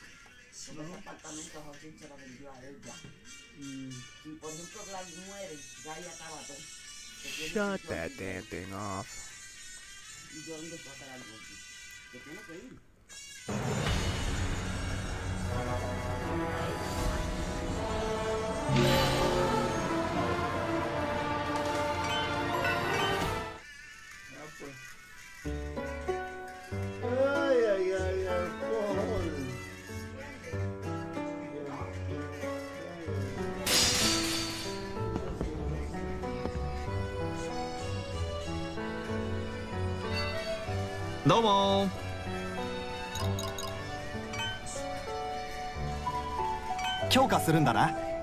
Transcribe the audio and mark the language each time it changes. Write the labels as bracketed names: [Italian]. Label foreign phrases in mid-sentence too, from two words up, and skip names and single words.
[Spanish] Porque ese apartamento José se lo vendió a ella. Si por ejemplo Gladys muere, ya ella acaba todo. [English] Shut that damn thing off. [Spanish] Y yo dónde fue a quedar algo aquí. Que tiene que ir. Ya pues. Ay, ay, ay, alcohol. [Japanese] どうも。強化するんだな。